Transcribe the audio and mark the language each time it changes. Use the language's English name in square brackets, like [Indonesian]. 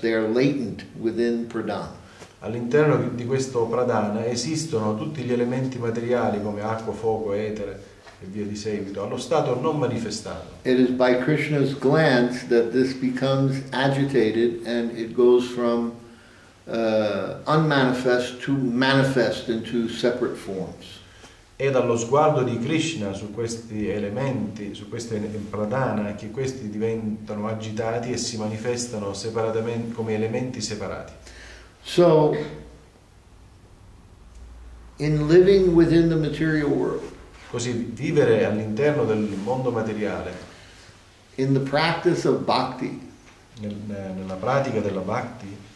[English] They are latent within pradhan. [Italian] All'interno di questo pradhana esistono tutti gli elementi materiali come acqua, fuoco, etere e via di seguito, allo stato non manifestato. [English] It is by Krishna's glance that this becomes agitated and it goes from unmanifest to manifest into separate forms. [Italian] È dallo sguardo di Krishna su questi elementi, su queste pradhana, che questi diventano agitati e si manifestano separatamente come elementi separati. [English] So, in living within the material world, [Italian] Così vivere all'interno del mondo materiale, [English] in the practice of bhakti, [Italian] nella pratica della bhakti,